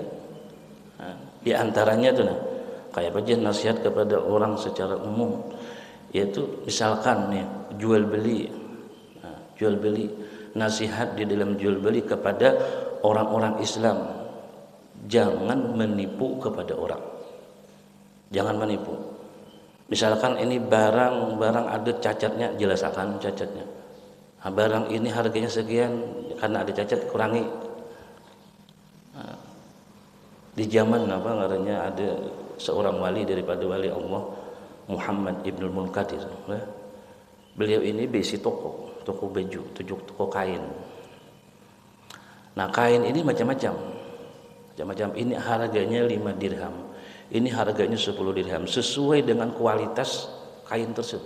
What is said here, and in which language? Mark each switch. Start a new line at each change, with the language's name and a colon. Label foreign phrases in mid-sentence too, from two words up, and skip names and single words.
Indonesian: Nah, di antaranya itu kayak aja nasihat kepada orang secara umum, yaitu misalkan nih jual beli, nasihat di dalam jual beli kepada orang-orang Islam, jangan menipu kepada orang, jangan menipu. Misalkan ini barang ada cacatnya, jelaskan cacatnya. Nah, barang ini harganya sekian, karena ada cacat kurangi. Nah, di zaman
Banjar: apa ngarannya
Indonesian: ada seorang wali daripada wali Allah, Muhammad Ibnul Munkadir. Beliau ini besi toko baju, toko kain. Nah kain ini macam-macam. Ini harganya 5 dirham, ini harganya 10 dirham, sesuai dengan kualitas kain tersebut.